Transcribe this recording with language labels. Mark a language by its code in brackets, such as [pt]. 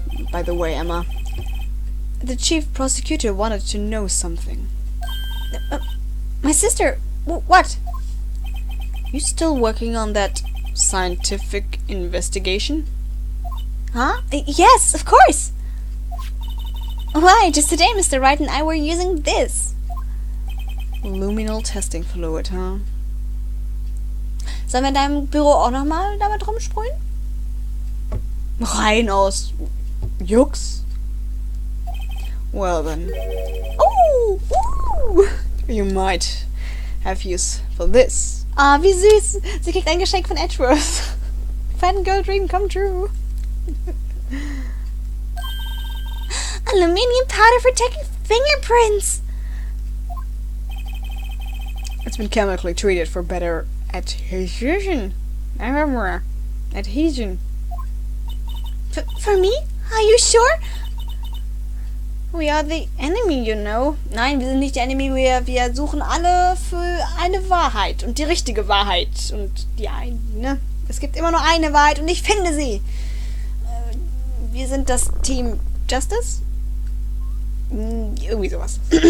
[en] By the way, Emma, the chief prosecutor wanted to know something. My sister? What? You still working on that scientific investigation? Huh? Yes, of course! Why, just today Mr. Wright and I were using this. Luminal testing fluid, huh? [de] Sollen wir in deinem Büro auch nochmal damit rumsprühen? Rein aus Jux? [en] Well then. [de] Oh! [en] You might have use for this. [de] Ah, wie süß! Sie kriegt ein Geschenk von Edgeworth. [en] Fangirl dream come true. Aluminium powder for taking fingerprints! It's been chemically treated for better adhesion. Adhesion. For me? Are you sure? We are the enemy, you know. [de] Nein, wir sind nicht die Enemy. Wir suchen alle für eine Wahrheit. Und die richtige Wahrheit. Und die eine, ne? Es gibt immer nur eine Wahrheit und ich finde sie. Wir sind das Team Justice? Irgendwie sowas.